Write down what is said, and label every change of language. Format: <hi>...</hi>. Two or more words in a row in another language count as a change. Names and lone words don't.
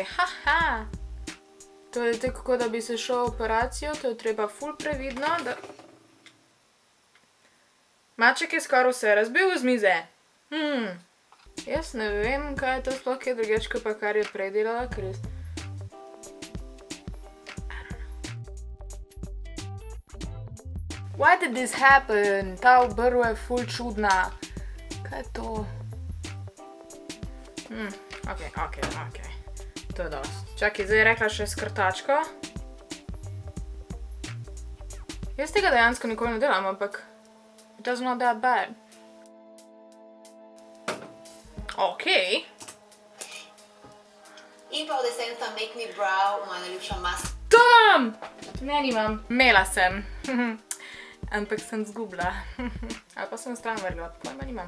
<sl>Haha. To je tako, kot da bi se šel v operacijo, to je treba ful previdno, da... Maček je skoraj vse razbil z mize. Jaz ne vem, kaj je to sploh kaj drugače, pa kar je prej delala, ker jaz...</sl> <en>Why did this happen?</en> <sl>Ta obrv je ful čudna. Kaj je to? Ok. To je dost. Čakaj, zdaj je rekla še s krtačko. Jaz tega dejansko nikoli ne delam, ampak</sl> <en>it does not that bad.</en> <sl>Ok. In pa od Essence Make Me Brow, moja najljubša maska. To imam! Ne, nimam. Imela sem. Ampak sem zgubila. Ali pa sem stran vrgla, pojma nimam.</sl>